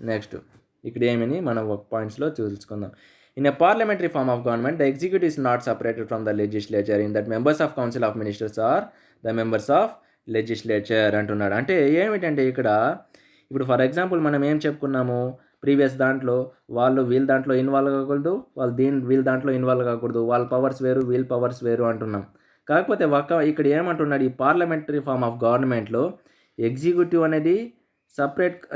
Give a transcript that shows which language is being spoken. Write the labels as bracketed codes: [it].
[te] Next ఇక్కడ ఏమని మనం ఒక పాయింట్స్లో తెలుసుకుందాం. [en] In a parliamentary form of government, the executive is not separated from the legislature in that members of council of ministers are the members of legislature [te] అంటున్నాడు. అంటే ఏమిటంటే ఇక్కడ ఇప్పుడు ఫర్ ఎగ్జాంపుల్ మనం ఏం చెప్పుకున్నాము ప్రీవియస్ దాంట్లో? వీళ్ళ దాంట్లో ఇన్వాల్వ్ కాకూడదు, వీళ్ళ దాంట్లో ఇన్వాల్వ్ కాకూడదు, వాళ్ళ పవర్స్ వేరు, వీళ్ళ పవర్స్ వేరు అంటున్నాం. కాకపోతే ఇక్కడ ఏమంటున్నాడు? ఈ పార్లమెంటరీ ఫార్మ్ ఆఫ్ గవర్నమెంట్లో ఎగ్జిక్యూటివ్ అనేది సపరేట్.